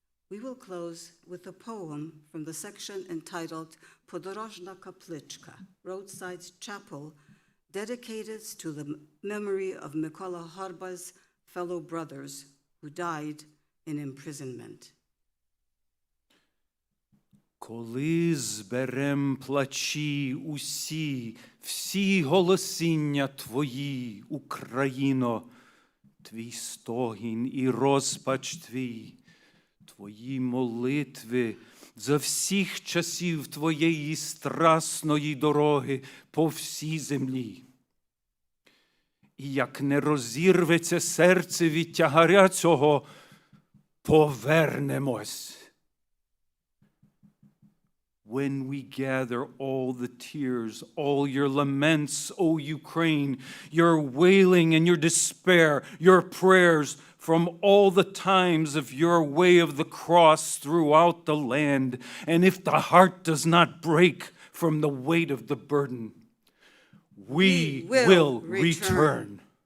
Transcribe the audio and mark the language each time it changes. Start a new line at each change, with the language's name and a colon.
English: We will close with a poem from the section entitled Podorожna Kaplichka, Roadside Chapel, dedicated to the memory of Mykola Horbal's fellow brothers who died in imprisonment.
Ukrainian: Коли зберем плачі усі, всі голосіння твої, Україно, твій стогін і розпач твій, твої молитви за всіх часів твоєї страсної дороги по всій землі. І як не розірветься серце від тягаря цього, повернемось.
English: When we gather all the tears, all your laments, O Ukraine, your wailing and your despair, your prayers from all the times of your way of the cross throughout the land, and if the heart does not break from the weight of the burden, we will return.